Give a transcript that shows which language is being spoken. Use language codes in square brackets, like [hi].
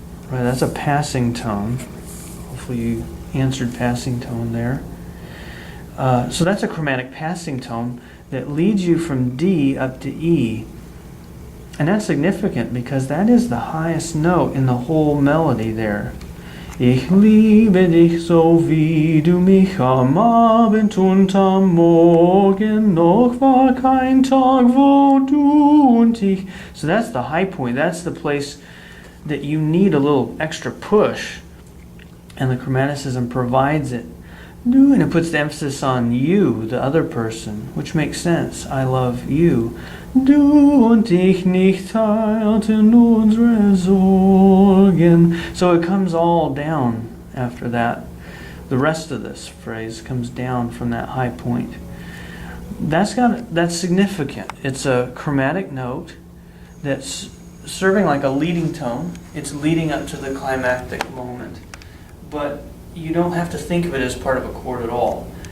[en] Right, that's a passing tone. Hopefully you answered passing tone there. So that's a chromatic passing tone that leads you from D up to E. And that's significant because that is the highest note in the whole melody there. [de] Ich liebe dich so wie du mich am Abend und am Morgen, noch war kein Tag, wo du und ich. [en] So that's the high point. That's the place that you need a little extra push. And the chromaticism provides it. And it puts the emphasis on you, the other person, which makes sense. I love you. [de] Du und ich nicht teilten unsere Sorgen. [en] So it comes all down after that. The rest of this phrase comes down from that high point. That's significant. It's a chromatic note that's serving like a leading tone. It's leading up to the climactic moment. But you don't have to think of it as part of a chord at all.